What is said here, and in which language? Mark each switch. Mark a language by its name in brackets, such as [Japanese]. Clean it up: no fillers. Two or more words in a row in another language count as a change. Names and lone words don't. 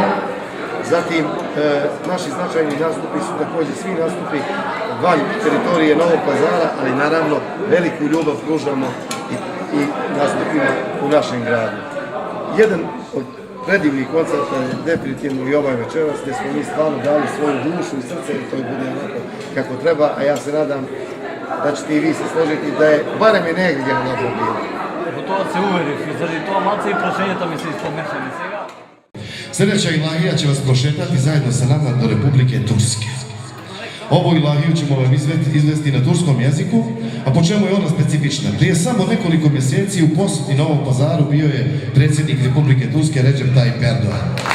[Bosnian] Zatim, naši značajni nastupi su također svi nastupi van teritorije Novog Pazara, ali naravno veliku ljubav pružamo i nastupima u našem gradu. Jedan od predivnih koncerta je definitivno i ovaj večeras, gdje smo mi stvarno dali svoju dušu i srce i to bude onako kako treba, a ja se nadam da ćete i vi se složiti da je barem je negdje na dobro bilo. [Macedonian] Во тоа се уверив и заради тоа малце и прашањата ми се испомнешани сега. [Bosnian] Sljedeća ilahija će vas prošetati zajedno sa nama do Republike Turske. Ovu ilahiju ćemo vam izvesti na turskom jeziku, a po čemu je ona specifična? Prije samo nekoliko mjeseci u posjeti Novom Pazaru bio je predsjednik Republike Turske Recep Tayyip Erdogan.